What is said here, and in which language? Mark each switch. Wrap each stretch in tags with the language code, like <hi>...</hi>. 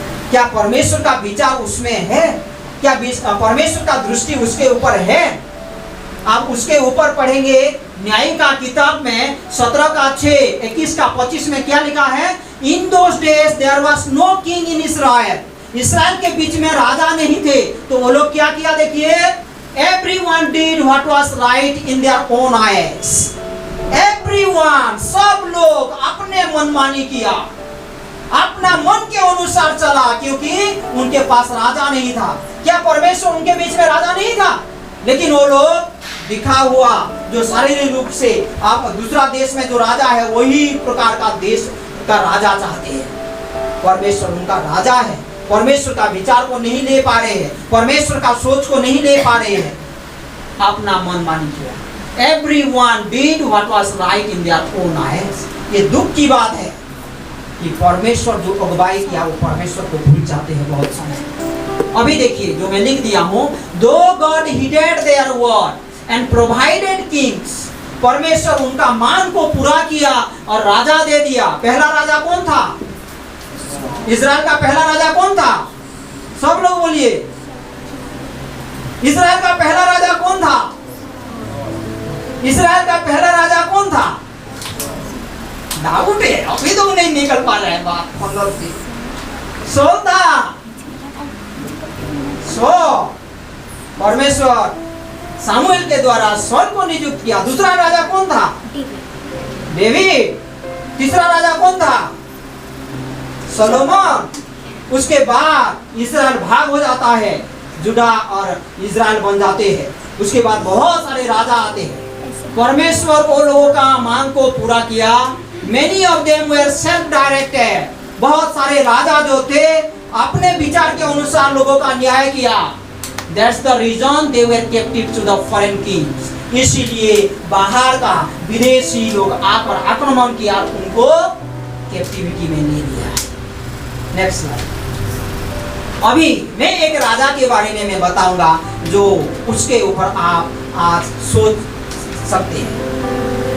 <hi>क्या परमेश्वर का विचार उसमें है? क्या परमेश्वर का दृष्टि उसके ऊपर है? आप उसके ऊपर पढ़ेंगे न्याय का किताब में 17 का 6, 21 का 25 में क्या लिखा है?</hi> <en>In those days there was no king in Israel.</en> <hi>इस्राएल के बीच में राजा नहीं थे, तो वो लोग क्या किया?</hi> <en>देखिए, everyone did what was right in their own eyes.</en> <hi>Everyone, सब लोग अपने मनमानी किया, अपना मन के अनुसार चला, क्योंकि उनके पास राजा नहीं था। क्या परमेश्वर उनके बीच में राजा नहीं था? लेकिन वो लोग दिखा हुआ जो शारीरिक रूप से आप दूसरा देश में जो राजा है वही प्रकार का देश का राजा चाहते हैं। परमेश्वर उनका राजा है, परमेश्वर का विचार को नहीं ले पा रहे हैं, परमेश्वर का सोच को नहीं ले पा रहे हैं, अपना मन मानी किया।</hi> <en>Everyone did what was right in their own eyes।</en> <hi>ये दुख की बात है कि परमेश्वर जो अगुवाई किया वो परमेश्वर को भूल जाते हैं बहुत समय। अभी देखिए जो मैं लिख दिया हूँ,</hi> <en>Though God heeded their word and provided kings,</en> <hi>परमेश्वर उनका मान को पूरा किया और राजा दे दिया। पहला राजा कौन था? इजराइल का पहला राजा कौन था? सब लोग बोलिए, इजराइल का पहला राजा कौन था? इजराइल का पहला राजा कौन था? दाऊद है। अभी तो नहीं निकल पा रहा है बात मतलब से। सौल था। परमेश्वर सामुएल के द्वारा सौल को नियुक्त किया। दूसरा राजा कौन था? डेविड। तीसरा राजा कौन था? सोलोमन। उसके बाद इस्राएल भाग हो जाता है, जुड़ा और इस्राएल बन जाते हैं। उसके बाद बहुत सारे राजा आते हैं। परमेश्वर वो लोगों का मांग को पूरा किया।</hi> <en>Many of them were self-directed।</en> <hi>बहुत सारे राजा जो थे अपने विचार के अनुसार लोगों का न्याय किया।</hi> <en>That's the reason they were captive to the foreign kings।</en> <hi>इसीलिए बाहर का विदेशी लोग आकर आक्रमण किया और उनको कैप्टिविटी में ले लिया। Next slide. अभी मैं एक राजा के बारे में मैं बताऊंगा जो उसके ऊपर आप आज सोच सकते हैं।</hi>